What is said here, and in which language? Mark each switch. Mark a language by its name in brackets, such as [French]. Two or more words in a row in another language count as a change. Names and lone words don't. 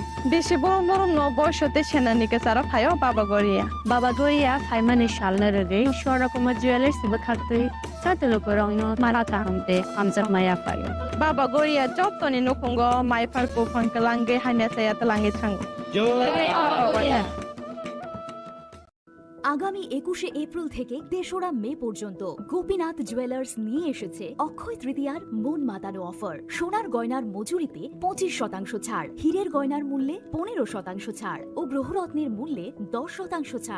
[Bodo] बेसे बरम न बयसते सेनानिके सारा फायो बाबा गोरिया फाइमानि शालना रगे शरकमा ज्वेलर्स बखाते साते लुकुरगनो माराता हमते हमजा माया फायो बाबा गोरिया जतनि नखंगो माइफारको फंकलांगे हानेसाया तलांगे थांगो जय [Bangla] আগামী 21শে এপ্রিল থেকে 3রা মে পর্যন্ত গোপীনাথ জুয়েলার্স নিয়ে এসেছে অক্ষয় তৃতীয়ার মন মাতানো অফার। সোনার গয়নার মজুরিতে 25% ছাড়, হীরের গয়নার মূল্যে 15% ছাড় ও গ্রহরত্নের মূল্যে 10% ছাড়।